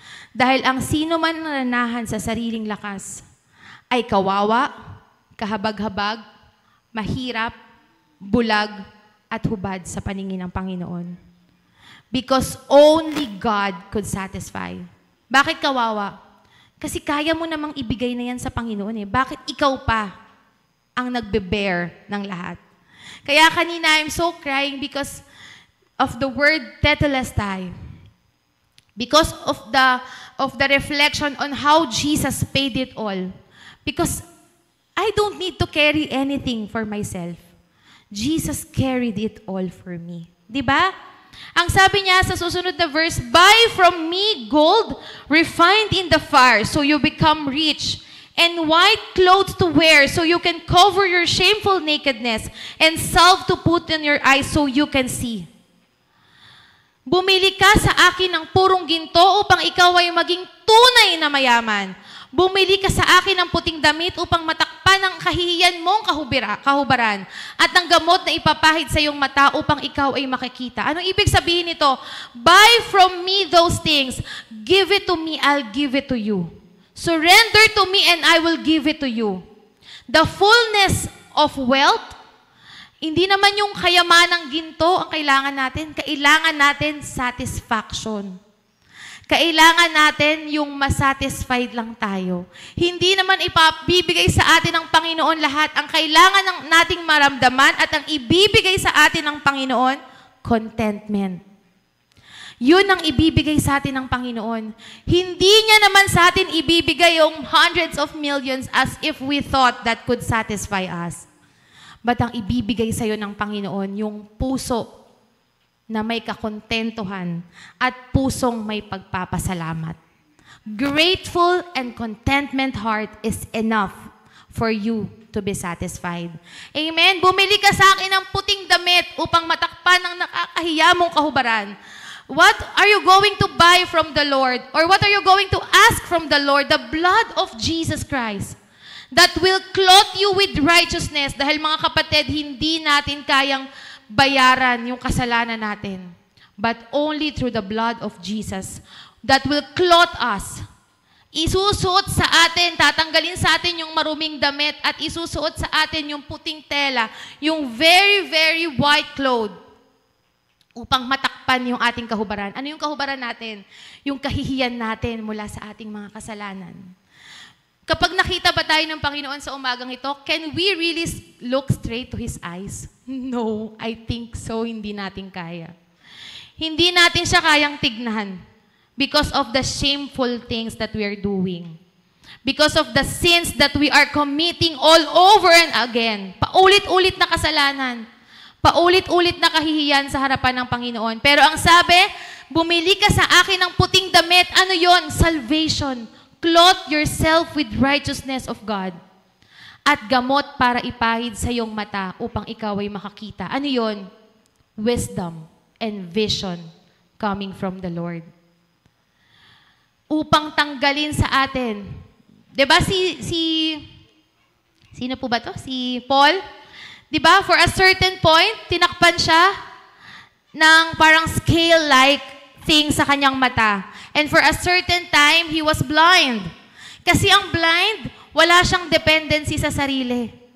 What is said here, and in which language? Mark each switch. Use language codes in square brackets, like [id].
[tl] Dahil ang sino man nananahan sa sariling lakas ay kawawa, kahabag-habag, mahirap, bulag, at hubad sa paningin ng Panginoon. [en] Because only God could satisfy. [tl] Bakit kawawa? Kasi kaya mo namang ibigay na yan sa Panginoon eh. Bakit ikaw pa ang nagbe-bear ng lahat? Kaya kanina [en] I'm so crying because of the word tetelestai. Because of the reflection on how Jesus paid it all. Because I don't need to carry anything for myself. Jesus carried it all for me. [tl] Diba? Ang sabi niya sa susunod na verse, [en] buy from me gold refined in the fire so you become rich, and white clothes to wear so you can cover your shameful nakedness, and salve to put in your eyes so you can see. [tl] Bumili ka sa akin ng purong ginto upang ikaw ay maging tunay na mayaman. Bumili ka sa akin ng puting damit upang matakpan ang kahihiyan mong kahubaran at ng gamot na ipapahid sa iyong mata upang ikaw ay makikita. Anong ibig sabihin nito? [en] Buy from me those things. Give it to me, I'll give it to you. Surrender to me and I will give it to you. The fullness of wealth. [tl] Hindi naman yung kayamanang ginto ang kailangan natin. Kailangan natin satisfaction. Kailangan natin yung masatisfied lang tayo. Hindi naman ipabibigay sa atin ng Panginoon lahat. Ang kailangan nating maramdaman at ang ibibigay sa atin ng Panginoon, contentment. Yun ang ibibigay sa atin ng Panginoon. Hindi niya naman sa atin ibibigay yung [en] hundreds of millions as if we thought that could satisfy us. [tl] But ang ibibigay sa iyo ng Panginoon, yung puso na may kakontentuhan at pusong may pagpapasalamat. [en] Grateful and contentment heart is enough for you to be satisfied. Amen? [tl] Bumili ka sa akin ng puting damit upang matakpan ang nakakahiya mong kahubaran. [en] What are you going to buy from the Lord? Or what are you going to ask from the Lord? The blood of Jesus Christ that will clothe you with righteousness. [tl] Dahil mga kapatid, hindi natin kayang bayaran yung kasalanan natin. [en] But only through the blood of Jesus that will clothe us. [tl] Isusuot sa atin, tatanggalin sa atin yung maruming damit at isusuot sa atin yung puting tela, yung [en] very, very white cloth [tl] upang matakpan yung ating kahubaran. Ano yung kahubaran natin? Yung kahihiyan natin mula sa ating mga kasalanan. Kapag nakita ba tayo ng Panginoon sa umagang ito, [en] can we really look straight to His eyes? No, I think so. [tl] Hindi natin kaya. Hindi natin siya kayang tignan [en] because of the shameful things that we are doing. Because of the sins that we are committing all over and again. [tl] Paulit-ulit na kasalanan. Paulit-ulit na kahihiyan sa harapan ng Panginoon. Pero ang sabi, bumili ka sa akin ng puting damit. Ano yon? Salvation. [en] Clothe yourself with righteousness of God. [tl] At gamot para ipahid sa iyong mata upang ikaw ay makakita. Ano yon? [en] Wisdom and vision coming from the Lord. [tl] Upang tanggalin sa atin. Diba sino po ba to? Si Paul? Diba? [en] For a certain point, [tl] tinakpan siya ng parang scale-like thing sa kanyang mata. [en] And for a certain time, he was blind. [tl] Kasi ang blind, wala siyang dependency sa sarili.